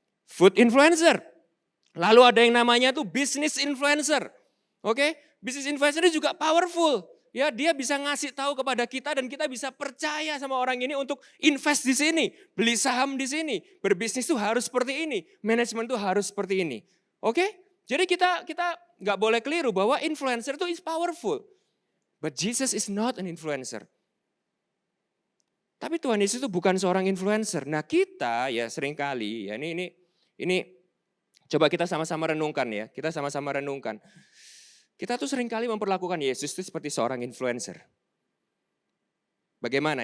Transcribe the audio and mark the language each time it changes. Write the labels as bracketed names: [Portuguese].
[Indonesian] Food influencer. Lalu ada yang namanya tuh business influencer. Oke? Business influencer ini juga powerful. Ya, dia bisa ngasih tahu kepada kita dan kita bisa percaya sama orang ini untuk invest di sini, beli saham di sini, berbisnis tuh harus seperti ini, manajemen tuh harus seperti ini. Oke? Jadi kita nggak boleh keliru bahwa influencer itu [English] is powerful. But Jesus is not an influencer. [Indonesian] Tapi Tuhan Yesus itu bukan seorang influencer. Nah, kita ya seringkali ya ini coba kita sama-sama renungkan ya. Kita sama-sama renungkan. Kita tuh seringkali memperlakukan Yesus itu seperti seorang influencer. Bagaimana?